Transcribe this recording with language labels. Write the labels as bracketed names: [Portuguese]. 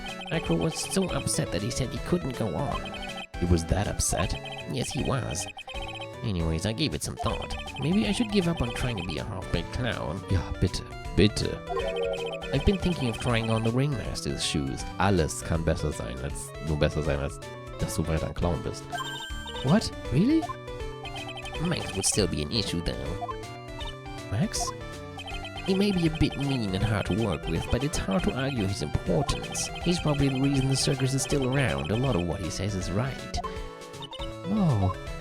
[English] Acro was so upset that he said he couldn't go on. He was that upset? Yes, he was. Anyways, I gave it some thought. Maybe I should give up on trying to be a half-baked clown. [German] Ja, bitte, bitte. [English] I've been thinking of trying on the ringmaster's shoes. [German] Alles kann besser sein, als dass du weiter ein Clown bist. [English] What? Really? Max would still be an issue, though. Max? He may be a bit mean and hard to work with, but it's hard to argue his importance. He's probably the reason the circus is still around. A lot of what he says is right. Whoa.